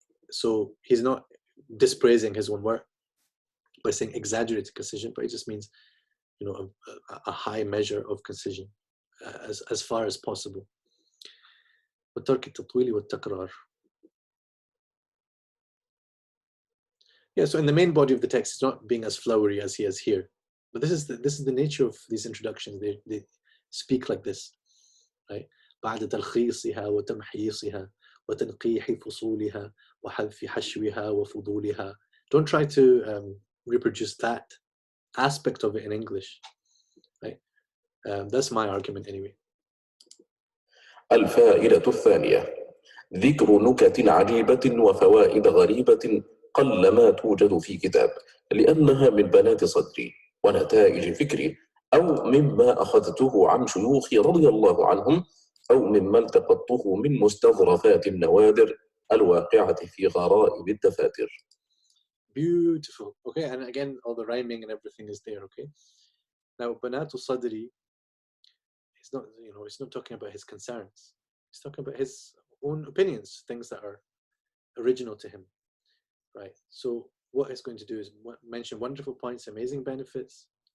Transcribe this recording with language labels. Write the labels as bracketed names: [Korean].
[English] So he's not dispraising his own work by saying exaggerated concision, but it just means a high measure of concision as far as possible. [Arabic] وَتَرْكِ التَّطْوِيلِ وَالتَّكْرَارِ. [English] Yeah, so in the main body of the text, it's not being as flowery as he is here. But this is the nature of these introductions. They speak like this, right? [Arabic] بعد تلخيصها وتمحيصها وتنقيح فصولها وحذف حشوها وفضولها. [English] Don't try to reproduce that aspect of it in English, right? That's my argument anyway. [Arabic] الفائدة الثانية ذكر نكت عجيبة وفوائد غريبة قلما توجد في كتاب لأنها من بنات صدري ونتائج فكري أو مما أخذته عن شيوخي رضي الله عنهم أو مما التقطته من مستظرفات النوادر الواقعة في غرائب الدفاتر. [English] Beautiful. Okay, and again, all the rhyming and everything is there. Okay. Now, Banatu Sadri, he's not, he's not talking about his concerns. He's talking about his own opinions, things that are original to him, right? So what he's going to do is mention wonderful points, amazing benefits.